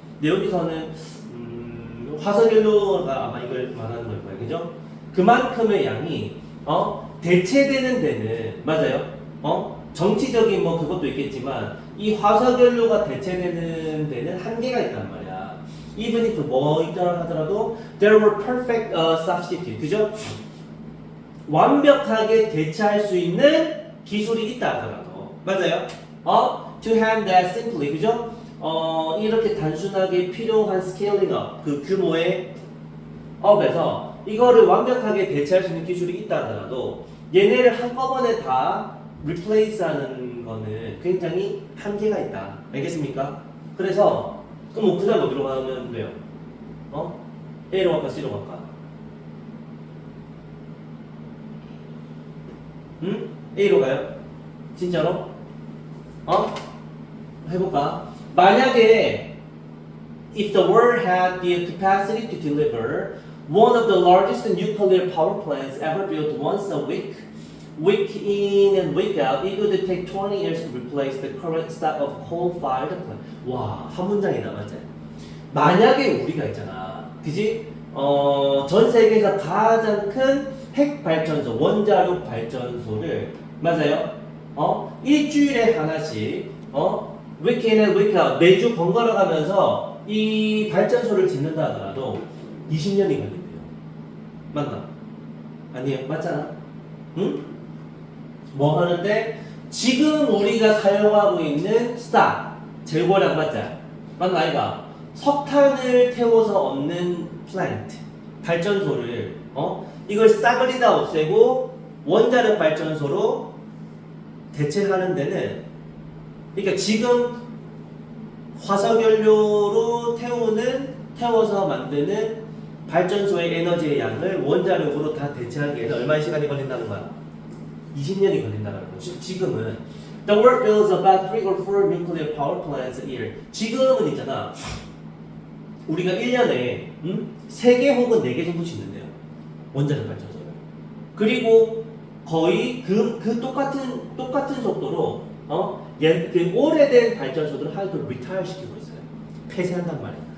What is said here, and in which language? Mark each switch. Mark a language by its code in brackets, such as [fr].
[ko] 근데 여기서는 화석연료가 아마 이걸 말하는 걸 거예요. 그죠? 그만큼의 양이 대체되는 데는 맞아요. 정치적인 그것도 있겠지만 이 화석연료가 대체되는 데는 한계가 있단 말이야. [en] Even if [ko] 뭐 있더라 하더라도 [en] there were perfect substitute. [ko] 그죠? 완벽하게 대체할 수 있는 기술이 있다 하더라도 맞아요. [en] To have that simply [ko] 그죠? 이렇게 단순하게 필요한 [en] scaling up [ko] 그 규모의 업에서 이거를 완벽하게 대체할 수 있는 기술이 있다 하더라도 얘네를 한꺼번에 다 replace하는 거는 굉장히 한계가 있다. 알겠습니까? 그래서 그럼 그 다음 어디로 가면 돼요? A로 갈까 C로 갈까? A로 가요? 진짜로? 해볼까? 만약에 [en] if the world had the capacity to deliver one of the largest nuclear power plants ever built once a week in and week out, it would take 20 years to replace the current stock of coal-fired plant. [ko] 와, 한 문장이 남았지. 만약에 우리가 있잖아, 그지? 전 세계에서 가장 큰 핵 발전소, 원자력 발전소를 맞아요? 일주일에 하나씩 [en] week in and week out [ko] 매주 번갈아 가면서 이 발전소를 짓는다 하더라도 20년이 걸린대요. 맞나? 아니에요? 맞잖아? 응? 뭐 하는데 지금 우리가 사용하고 있는 스타 재고량 맞자? 맞나 아이가? 석탄을 태워서 얻는 플랜트 발전소를 이걸 싸그리 다 없애고 원자력 발전소로 대체하는 데는 그러니까 지금 화석연료로 태워서 만드는 발전소의 에너지의 양을 원자력으로 다 대체하기에는 얼마의 시간이 걸린다는 거야? 20년이 걸린다는 거야. 지금은 [en] The world builds about 3 or 4 nuclear power plants a year. [ko] 지금은 있잖아. 우리가 1년에 3개 혹은 4개 정도 짓는데요. 원자력 발전소를. 그리고 거의 그 똑같은 속도로 그 오래된 발전소들을 하나도 리타이어 시키고 있어요. 폐쇄한단 말이야.